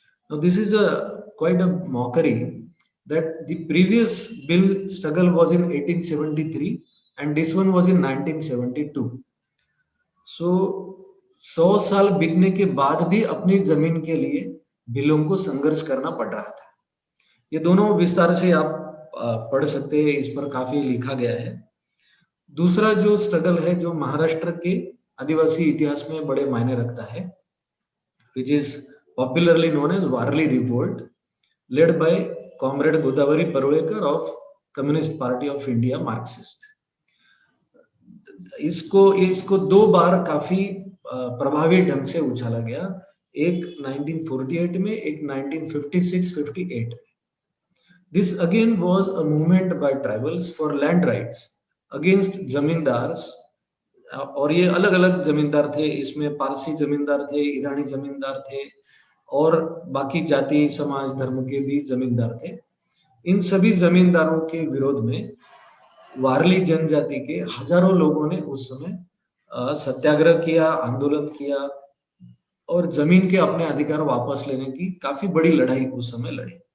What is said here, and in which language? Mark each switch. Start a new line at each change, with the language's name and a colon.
English: Now this is quite a mockery that the previous bill struggle was in 1873 and this one was in 1972.
Hindi: So 100 साल बीतने के बाद भी अपनी जमीन के लिए बिलों को संघर्ष करना पड़ रहा था. ये दोनों विस्तार से आप पढ़ सकते हैं, इस पर काफी लिखा गया है. दूसरा जो स्ट्रगल है जो महाराष्ट्र के आदिवासी इतिहास में बड़े मायने रखता है,
English: which is popularly known as
Hindi: Warli revolt,
English: led by comrade Godavari Parulekar of Communist Party of India, Marxist.
Hindi: इसको दो बार काफी प्रभावी ढंग से उछाला गया, एक 1948 में, एक 1956-58.
English: This again was a movement by tribals for land rights against zamindars,
Hindi: और ये अलग अलग जमींदार थे. इसमें पारसी जमींदार थे, ईरानी जमींदार थे और बाकी जाति समाज धर्म के भी जमींदार थे. इन सभी जमींदारों के विरोध में वारली जनजाति के हजारों लोगों ने उस समय सत्याग्रह किया, आंदोलन किया और जमीन के अपने अधिकार वापस लेने की काफी बड़ी लड़ाई उस समय लड़ी.